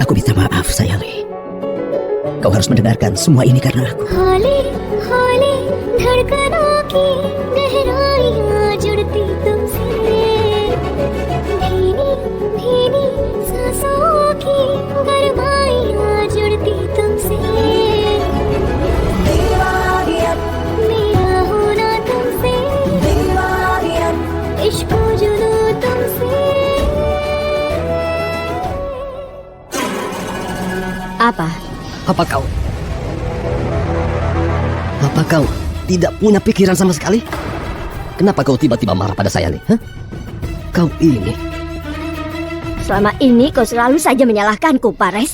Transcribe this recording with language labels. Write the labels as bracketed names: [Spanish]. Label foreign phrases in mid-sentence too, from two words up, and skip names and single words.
[Indonesian] Minta maaf, Sayali. Kau harus mendengarkan semua ini karena aku. [Hindi] हौले हौले धड़कनों की गहराइयाँ जुड़ती तुमसे भीनी भीनी सांसों की गरमाइयाँ जुड़ती तुमसे मेरा होना तुमसे इश्क जुनू तुमसे Apa? [Indonesian] Apa kau? Apa kau tidak punya pikiran sama sekali? Kenapa kau tiba-tiba marah pada saya, Li? Hah? Kau ini. Selama ini kau selalu saja menyalahkanku, Pares.